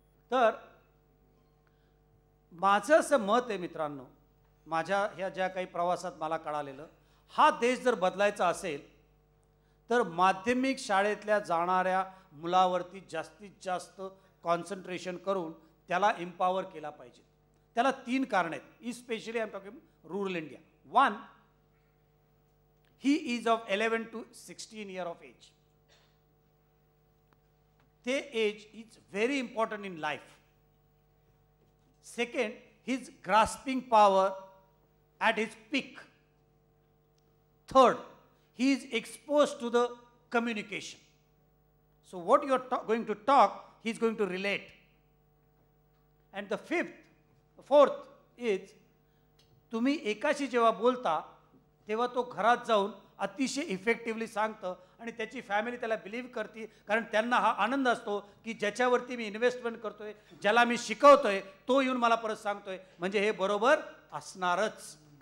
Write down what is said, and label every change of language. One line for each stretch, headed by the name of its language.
Marathi: तर माझं असं मत आहे मित्रांनो, माझ्या ह्या ज्या काही प्रवासात मला कळालेलं, हा देश जर बदलायचा असेल तर माध्यमिक शाळेतल्या जाणाऱ्या मुलावरती जास्तीत जास्त कॉन्सन्ट्रेशन करून त्याला एम्पॉवर केला पाहिजे. त्याला 3 कारण आहेत,
English: Especially I am talking rural India. 1, he is of 11 to 16 year of age. The age is very important in life. Second, his grasping power at his peak. Third, he is exposed to the communication. So what you are going to talk, he is going to relate. And the fourth is,
Marathi: तुम्ही एकाशी जेव्हा बोलता तेव्हा तो घरात जाऊन अतिशय effectively सांगतं आणि त्याची फॅमिली त्याला बिलीव्ह करते, कारण त्यांना हा आनंद असतो की ज्याच्यावरती मी इन्व्हेस्टमेंट करतोय, ज्याला मी शिकवतोय, तो येऊन मला परत सांगतोय, म्हणजे हे बरोबर असणारच.